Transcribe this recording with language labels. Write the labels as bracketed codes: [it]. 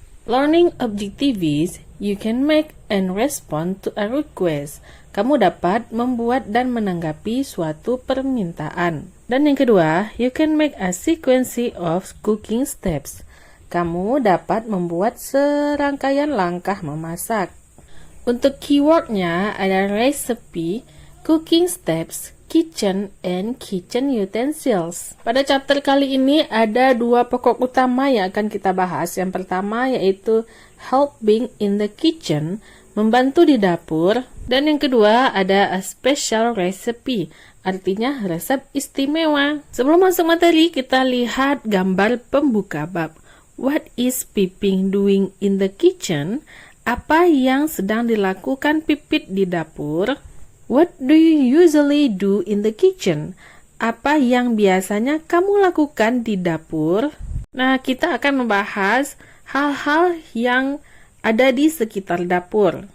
[en] Learning objectives, you can make and respond to a request. [id] Kamu dapat membuat dan menanggapi suatu permintaan. Dan yang kedua, [en] you can make a sequence of cooking steps. [id] Kamu dapat membuat serangkaian langkah memasak. Untuk keywordnya ada [en] recipe, cooking steps, kitchen, and kitchen utensils. [id] Pada chapter kali ini ada dua pokok utama yang akan kita bahas. Yang pertama yaitu [en] helping in the kitchen, [id] membantu di dapur. Dan yang kedua ada [en] a special recipe, [id] artinya resep istimewa. Sebelum masuk materi, kita lihat gambar pembuka bab. [en] What is Piping doing in the kitchen? [id] Apa yang sedang dilakukan Pipit di dapur? [en] What do you usually do in the kitchen? [id] Apa yang biasanya kamu lakukan di dapur? Nah, kita akan membahas hal-hal yang ada di sekitar dapur.